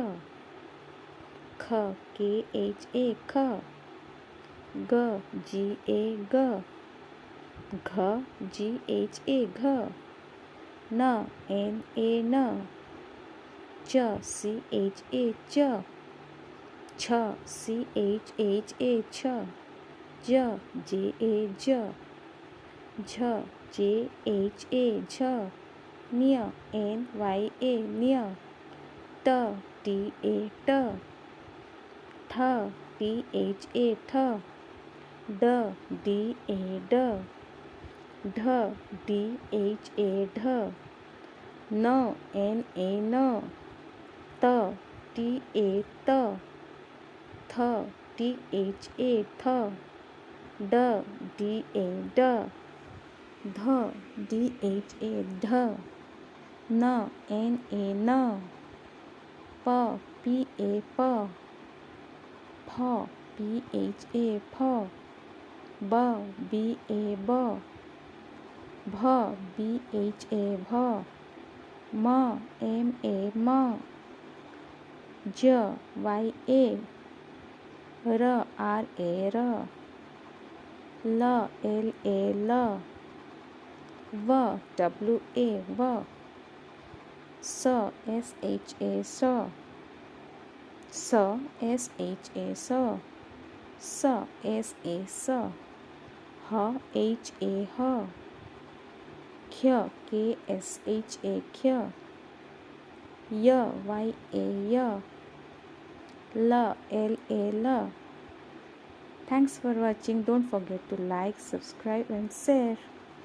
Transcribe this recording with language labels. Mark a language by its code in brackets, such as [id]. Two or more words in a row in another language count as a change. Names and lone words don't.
[en] ख K H A ख ग G A ग घ G H A घ न N A न च C H A च छ सी एच ए छ ज जे ए ज झ जे एच ए झ न्य एन Y A न्य ट T A ट ठ T H A ठ ड D A ड ढ D H A ढ न N A न त T A त थ T H A थ ड D A ड ध D H A ढ न N A न प P A प फ P H A फ ब B A ब भ B H A भ म M A म ज Y A र R A र ल L A ल व W A व स S H A स S H A स S A स ह H A ह ख्य K S H A ख्य य Y A य ल L A ल Thanks for watching. Don't forget to like, subscribe and share.